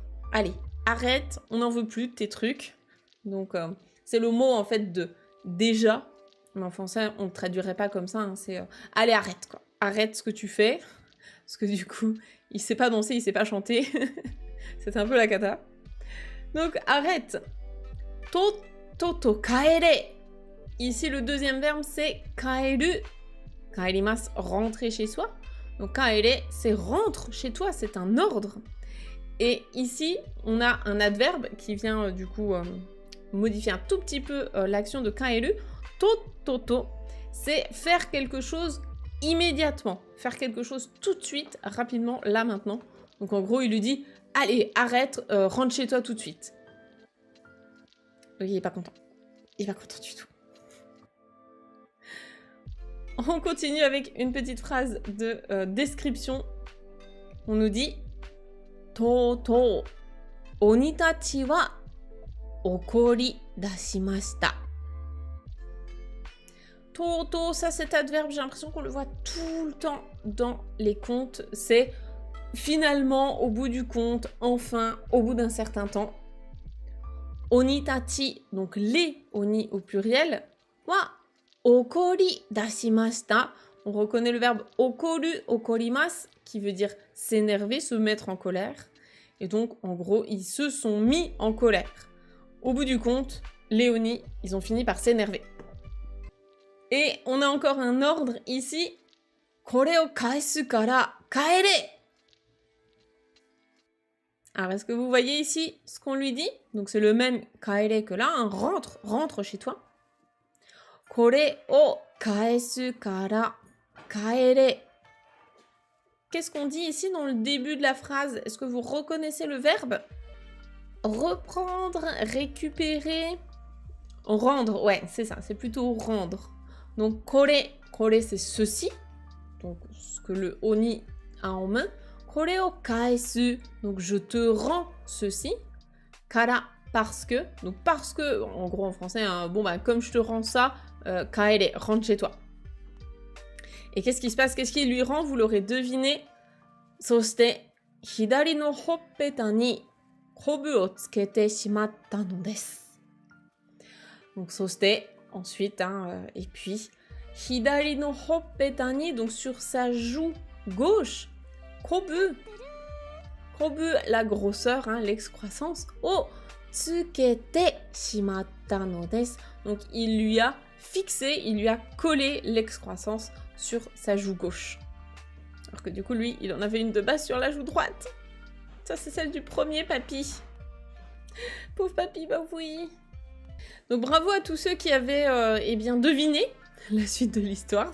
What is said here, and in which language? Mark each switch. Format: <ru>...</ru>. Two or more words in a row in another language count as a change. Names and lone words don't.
<fr>Allez, arrête, on n'en veut plus de tes trucs. Donc c'est le mot en fait de déjà, mais en français, on ne traduirait pas comme ça, hein. C'est allez, arrête quoi, arrête ce que tu fais. Parce que du coup, il sait pas danser, il sait pas chanter. C'est un peu la cata. Donc, arrête.</fr> <ja>とっと帰れ.</ja> <fr>Ici, le deuxième verbe, c'est kaeru.</fr> <ja>帰ります,</ja> <fr>rentrer chez soi. Donc, kaere, c'est rentre chez toi, c'est un ordre. Et ici, on a un adverbe qui vient, du coup, modifier un tout petit peu l'action de kaeru. To, c'est faire quelque chose immédiatement, faire quelque chose tout de suite, rapidement, là, maintenant. Donc en gros, il lui dit « Allez, arrête, rentre chez toi tout de suite. » Il est pas content. Il est pas content du tout. On continue avec une petite phrase de description. On nous dit</fr> <ja>とうとう、鬼たちは怒り出しました. Toto,</ja> <fr>ça cet adverbe, j'ai l'impression qu'on le voit tout le temps dans les contes. C'est finalement, au bout du conte, enfin, au bout d'un certain temps. Onitachi, donc les oni au pluriel,</fr> <ja>は怒り出しました.</ja> <fr>On reconnaît le verbe</fr> <ja>怒る、怒ります,</ja> <fr>qui veut dire s'énerver, se mettre en colère. Et donc, en gros, ils se sont mis en colère. Au bout du compte, les oni, ils ont fini par s'énerver. Et on a encore un ordre ici.</fr> <ja>これを返すから帰れ.</ja> <fr>Alors, est-ce que vous voyez ici ce qu'on lui dit? Donc, c'est le même kaere que là, hein. Rentre chez toi.</fr> <ja>これを返すから帰れ.</ja> <fr>Qu'est-ce qu'on dit ici dans le début de la phrase? Est-ce que vous reconnaissez le verbe? Reprendre, récupérer, rendre. Ouais, c'est ça, c'est plutôt rendre. Donc, kore c'est ceci. Donc, ce que le oni a en main.</fr> <ja>これを返す,</ja> <fr>donc je te rends ceci. Kara, parce que. Donc, parce que, en gros en français, hein, bon, bah, comme je te rends ça, kaere, rentre chez toi. Et qu'est-ce qui se passe? Qu'est-ce qu'il lui rend? Vous l'aurez deviné.</fr> <ja>そして、左のほっぺたにこぶを付けてしまったのです.</ja> <fr>Donc, soshite, ensuite, hein, et puis,</fr> <ja>左のほっぺたに,</ja> <fr>donc sur sa joue gauche, kobu, la grosseur, hein, l'excroissance,</fr> <ja>を付けてしまったのです.</ja> <fr>Donc, il lui a fixé, il lui a collé l'excroissance sur sa joue gauche. Alors que du coup, lui, il en avait une de base sur la joue droite. Ça, c'est celle du premier papy. Pauvre papy, bah oui. Donc bravo à tous ceux qui avaient eh bien deviné la suite de l'histoire.</fr>